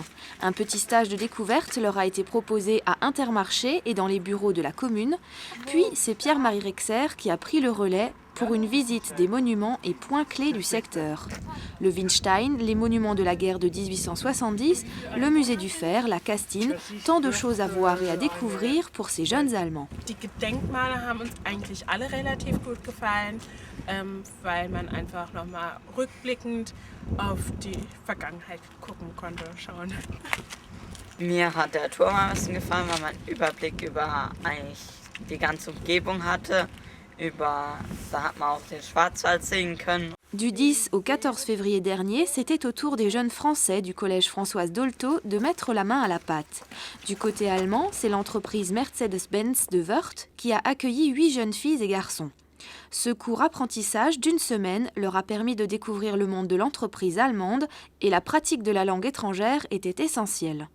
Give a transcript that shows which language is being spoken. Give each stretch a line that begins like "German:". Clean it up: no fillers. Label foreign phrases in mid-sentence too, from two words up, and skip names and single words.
French: Un petit stage de découverte leur a été proposé à Intermarché et dans les bureaux de la commune. Puis c'est Pierre-Marie Rexer qui a pris le relais pour une visite des monuments et points clés du secteur. Le Winstein, les monuments de la guerre de 1870, le musée du fer, la Castine, tant de choses à voir et à découvrir pour ces jeunes Allemands.
German: Die Gedenkmale haben uns eigentlich alle relativ gut gefallen, weil man einfach nochmal rückblickend auf die Vergangenheit gucken konnte, schauen. Mir hat der Turm am besten gefallen, weil man einen Überblick über eigentlich die ganze Umgebung hatte. Da hat man auch den Schwarzwald sehen können.
French: Du 10 au 14 février dernier, c'était au tour des jeunes Français du collège Françoise Dolto de mettre la main à la pâte. Du côté allemand, c'est l'entreprise Mercedes-Benz de Wörth qui a accueilli 8 jeunes filles et garçons. Ce court apprentissage d'une semaine leur a permis de découvrir le monde de l'entreprise allemande et la pratique de la langue étrangère était essentielle.